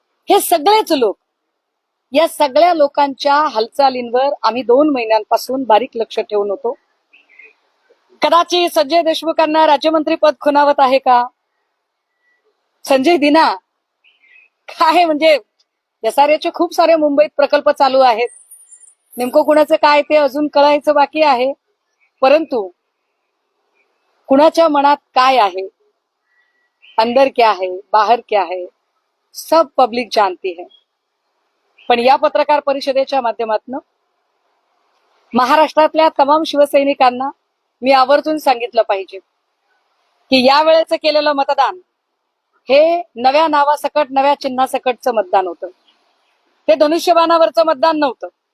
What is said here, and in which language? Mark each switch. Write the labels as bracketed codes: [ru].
[mr] हे सगळेच लोक, या सगळ्या लोकांच्या हालचालींवर आम्ही 2 महिन्यांपासून बारीक लक्ष ठेवून होतो। कदाचित संजय देशमुखांना राज्यमंत्री पद खुणावत आहे का? संजय दिना काय, म्हणजे एसआरएचे खूप सारे मुंबईत प्रकल्प चालू आहेत, नेमकं कुणाचं काय ते अजून कळायचं बाकी आहे। परंतु कुणाच्या मनात काय आहे, [hi] अंदर क्या है बाहर क्या है, सब पब्लिक जानती है। [mr] पण या पत्रकार परिषदेच्या माध्यमातून महाराष्ट्रातल्या तमाम शिवसैनिकांना मी आवर्जून सांगितलं पाहिजे की या वेळेचं केलेलं मतदान हे नव्या नावासकट, नव्या चिन्हासकटचं मतदान होतं, हे धनुष्यबाणावरचं मतदान नव्हतं।